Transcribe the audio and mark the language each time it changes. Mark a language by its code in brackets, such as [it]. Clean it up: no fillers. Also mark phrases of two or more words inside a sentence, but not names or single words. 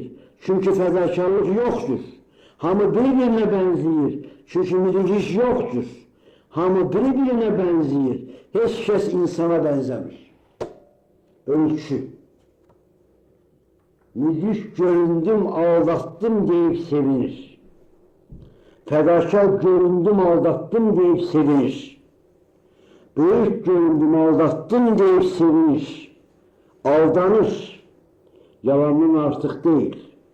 [az] Çünki fədakarlıq yoxdur. Hamı bir-birinə bənzəyir. Çünki müdrik yoxdur. Hamı bir-birinə bənzəyir. Heç kəs insana bənzəmir. ölçü. Müdrik göründüm, [tr] aldattım deyip sevinir. Fedakar göründüm, aldattım deyip sevinir. Büyük göründüm, aldattım deyip sevinir. Aldanır, yalanın artık değil.